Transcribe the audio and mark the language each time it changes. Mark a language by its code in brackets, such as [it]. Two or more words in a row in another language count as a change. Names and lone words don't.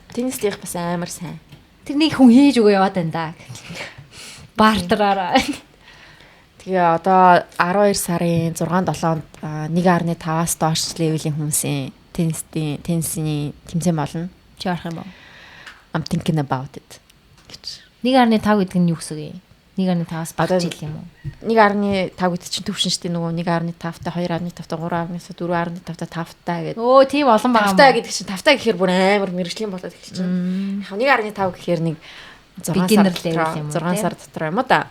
[mn] Теннистийнх бас амар сайн. Тэр нэг хүн хийж өгөө яваад байна да. Бартераараа. Тэгээ одоо 12 сарын 6-7-нд 1.5-аас доош левелийн хүмүүсийн теннисийн тэмцээн болно. Чи орох юм уу? [en] I'm thinking about it. [mn] 1.5 гэдэг нь юу гэсэн юм? 1.5-аас багч хэл юм уу? 1.5 гэдэг чинь төвшин штэ нөгөө 1.5-та 2.5-та 3.5-та 4.5-та 5-та гэдэг. Өө тийм олон байгаа юм. 5-та гэдэг чинь 5-та гэхээр бүр амар мэрэгжлийн болоод эхэлж байна. Яг 1.5 гэхээр нэг 6 сар дотор юм уу да.